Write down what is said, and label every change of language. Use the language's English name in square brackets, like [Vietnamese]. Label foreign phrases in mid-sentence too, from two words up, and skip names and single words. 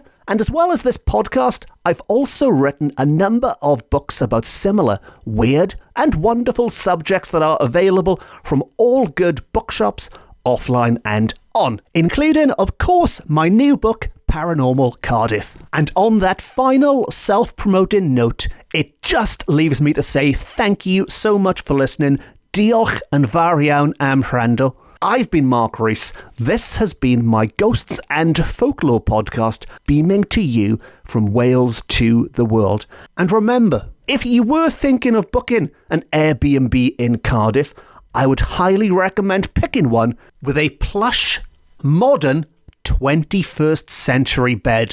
[English] And as well as this podcast, I've also written a number of books about similar weird and wonderful subjects that are available from all good bookshops, offline and on, including, of course, my new book, Paranormal Cardiff. And on that final self-promoting note, it just leaves me to say thank you so much for listening. [Welsh] Diolch yn fawr iawn am wrando. [English] I've been Mark Rees. This has been my Ghosts and Folklore podcast, beaming to you from Wales to the world. And remember, if you were thinking of booking an Airbnb in Cardiff, I would highly recommend picking one with a plush, modern 21st century bed.